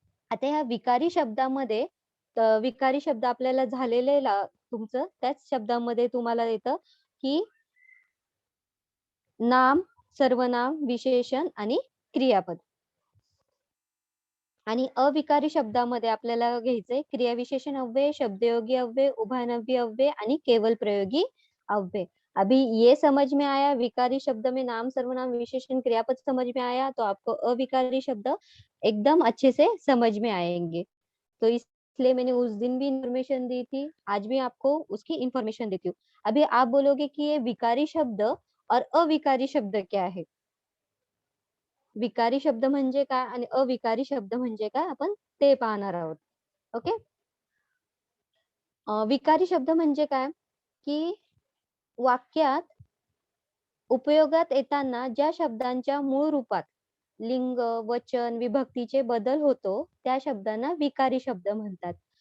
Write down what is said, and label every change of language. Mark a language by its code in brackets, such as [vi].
[mr] आता ह्या विकारी शब्दामध्ये विकारी शब्द आपल्याला झालेले तुमचं त्याच शब्दामध्ये तुम्हाला येतं की नाम, सर्वनाम, विशेषण आणि क्रियापद. आणि अविकारी शब्दामध्ये आपल्याला घ्यायचंय क्रियाविशेषण अव्यय, शब्दयोगी अव्यय, उभयनामी अव्यय आणि केवल प्रयोगी अव्यय. [hi] अभी ये समझ में आया, विकारी शब्द में नाम, सर्वनाम, विशेषण, क्रियापद समझ में आया, तो आपको अविकारी शब्द एकदम अच्छे से समझ में आएंगे. तो इसलिए मैंने उस दिन भी इंफॉर्मेशन दी थी, आज भी आपको उसकी इंफॉर्मेशन देती हूँ. अभी आप बोलोगे कि ये विकारी शब्द और अविकारी शब्द क्या है? [mr] विकारी शब्द म्हणजे काय आणि अविकारी शब्द म्हणजे काय आपण ते पाहणार आहोत. ओके. विकारी शब्द म्हणजे काय की वाक्यात उपयोगात येताना ज्या शब्दांच्या मूळ रूपात लिंग, वचन, विभक्तीचे बदल होतो त्या शब्दांना विकारी शब्द म्हणतात.